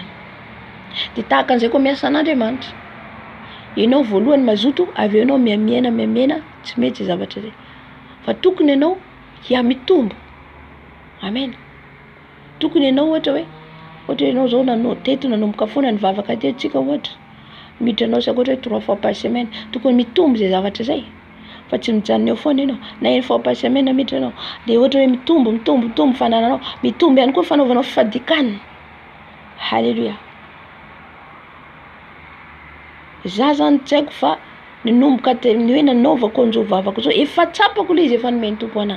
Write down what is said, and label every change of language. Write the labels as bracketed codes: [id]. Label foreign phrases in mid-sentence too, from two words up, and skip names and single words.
[mg] De tahaka an'izay koa miasa an'Andriamanitra. Ianao voalohany mazoto, avy eo ianao miamiena tsy mety zavatra zay. Fa tokony ianao mitombo. Amen. Tokony ianao ohatra ianao zao nanao teto nanomboka foana ny vavaka tetontsika ohatra. Miditra anao sakoatra hoe 3 [fr] fois par semaine, [mg] tokony mitombo zay zavatra zay. Fa tsy mijanona eo foana ianao, na 1 [fr] fois par semaine [mg] miditra anao, de ohatra hoe mitombo fanananao, mitombo ihany koa fanaovanao fifadikanana. Alléluia. Za zany tsy haiko fa Nanomboka ny hoe nanaovako an'izao vavako zao efa tsapako ilay izy efa nomeny tompo anahy.